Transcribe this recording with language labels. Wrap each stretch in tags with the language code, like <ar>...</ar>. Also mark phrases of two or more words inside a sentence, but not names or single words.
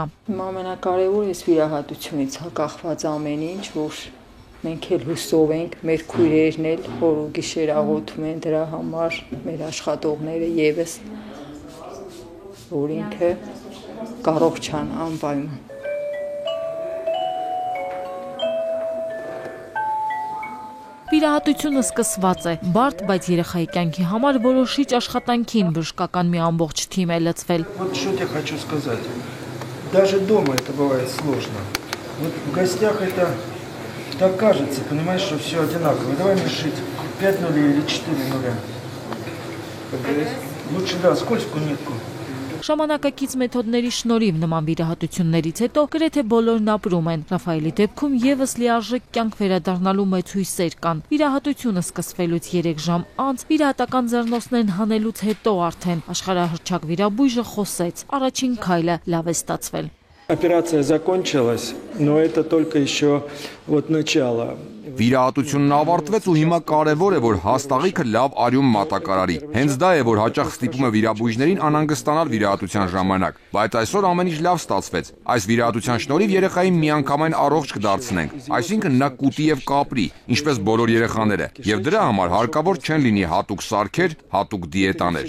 <hy>Ամենակարևորը այս վիրահատությունից կախված ամեն ինչ, որ մենք էլ հուսով ենք, մեր քույրերն էլ օր ու գիշեր աղոթում են դրա համար, մեր աշխատողները եւս, որ ինքը առողջան անպայման։ Վիրահատությունը սկսված է, բարդ, բայց երեխայի կյանքի համար որոշիչ աշխատանքին բժշկական մի ամբողջ թիմ է լցվել։</hy> <ru>Вот что я хочу сказать. Даже дома это бывает сложно. Вот в гостях это так кажется, понимаешь, что все одинаково. Давай решить 5 нулей или 4 нуля. Лучше, да, скользкую нитку.</ru> <hy>Ժամանակակից մեթոդների շնորհիվ նման վիրահատություններից հետո գրեթե բոլորն ապրում են։ Ռաֆայելի դեպքում եւս լիարժեք կյանք վերադառնալու մեծ հույսեր կան։ Վիրահատությունը սկսվելուց 3 ժամ անց վիրահատական ձեռնոցներն հանելուց հետո արդեն աշխարհահռչակ վիրաբույժը խոսեց։ Առաջին քայլը լավ է ստացվել։</hy> <ru>Операция закончилась, но это только еще вот начало.</ru> <hy>Վիրահատությունն ավարտվեց ու հիմա կարևոր է, որ հաստաղիքը լավ արյուն մատակարարի։ Հենց դա է, որ հաճախ ստիպում է վիրաբույժներին անհանգստանալ վիրահատության ժամանակ, բայց այսօր ամեն ինչ լավ ստացվեց։ Այս վիրահատության շնորհիվ երեխային միանգամայն առողջ կդարձնենք, այսինքն նա կուտի եւ կապրի, ինչպես բոլոր երեխաները, եւ դրա համար հարկավոր չեն լինի հատուկ սարքեր, հատուկ դիետաներ։</hy>